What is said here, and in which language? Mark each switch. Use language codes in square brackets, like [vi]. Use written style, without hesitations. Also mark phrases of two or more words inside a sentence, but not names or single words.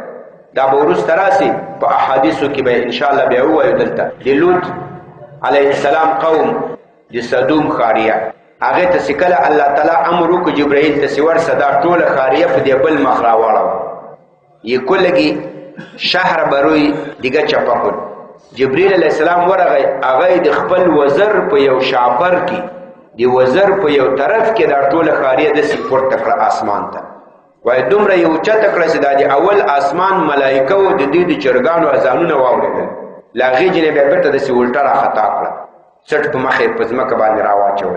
[ps] دا به وروسته راسي په احادیثو کې به انشاءالله بیا ووایو. دلته د لوط علیه السلام قوم د صدوم خاریه، هغې ته چې کله الله تعالی امر وکړو جبرائیل ته چې ورسه دا ټوله خاریه په دې بل مخ راواړوه، یې کلګي [fa] شهر بروی دیگه چپا کن. [ps] جبریل علیہ السلام ورغی، هغه د خپل وزر په یو شاپر کې د وزر په یو طرف کې دا ټوله خاریه داسې پورته کړه اسمان ته. وایي دومره یې اوچته کړه چې دا د اول اسمان ملایکه و د دوی د چرګانو اذانونه واورېدل، له هغې جنې بیا بېرته داسې الټه راخطا کړه، څټ په مخ یې په ځمکه باندې راواچول.